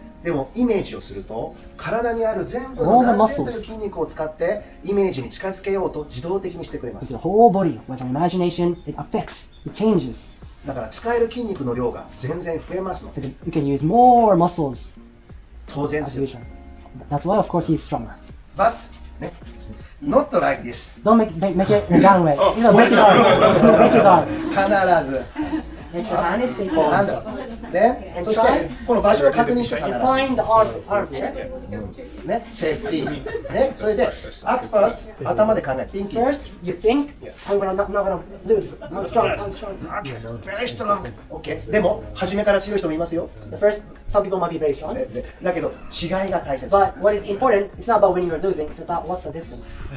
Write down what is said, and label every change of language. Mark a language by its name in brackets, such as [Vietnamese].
[Japanese] でもイメージをすると体にある全部の何千という筋肉を使ってイメージに近づけようと自動的にしてくれます。 [English] The whole body, with your imagination, it affects, it changes. [Japanese] だから使える筋肉の量が全然増えますの [English] So [Japanese] で [English] that you can use more muscles [Japanese] 当然 [English] as [Japanese] 強い。 [English] usual. That's why, of course, he's stronger. But ね、not like this。 Don't make it the down way. Break his arm. Break his arm. [Japanese] 必ず。 [English] Make your hand is facing [Japanese] なん [English] the [Japanese] だね、そしてこの場所を確認して必ず [English] Find the arm here. [Japanese] ね、セーフティーね、それで [English] at first [Japanese] 頭で考えて [English] thinking First, you think, I'm not gonna lose. I'm strong. I'm strong. very strong OK [Japanese] でも初めから強い人もいますよ [English] The first, some people might be very strong. [Japanese] だけど違いが大切 [English] But what is important, it's not about winning or losing, it's about what's the difference.